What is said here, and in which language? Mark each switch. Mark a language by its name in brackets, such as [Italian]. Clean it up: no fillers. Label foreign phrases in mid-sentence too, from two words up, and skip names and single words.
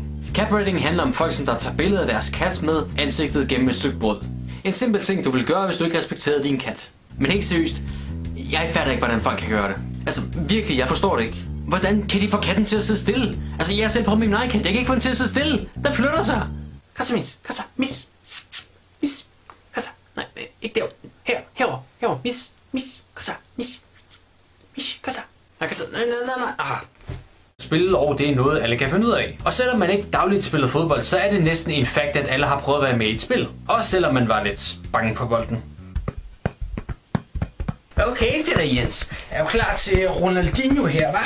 [Danish] Catbreeding handler om folk, som der tager billeder af deres kat med ansigtet gennem et stykke brød. En simpel ting, du vil gøre, hvis du ikke respekterede din kat. Men helt seriøst, jeg fatter ikke, hvordan folk kan gøre det. Altså, virkelig, jeg forstår det ikke. Hvordan kan de få katten til at sidde stille? Altså, jeg er selv på min egen kat. Jeg kan ikke få den til at sidde stille. Den flytter sig. Kassa, mis. Kassa, mis. Mis. Kassa. Nej, ikke derovre. Herovre. Mis. Kassa. Mis. Kassa. Nej, kassa. Nej. Spil og det er noget, alle kan finde ud af. Og selvom man ikke dagligt spiller fodbold, så er det næsten en fakt, at alle har prøvet at være med i et spil. Også selvom man var lidt bange for bolden. Okay, Peter Jens. Er du klar til Ronaldinho her, hva'?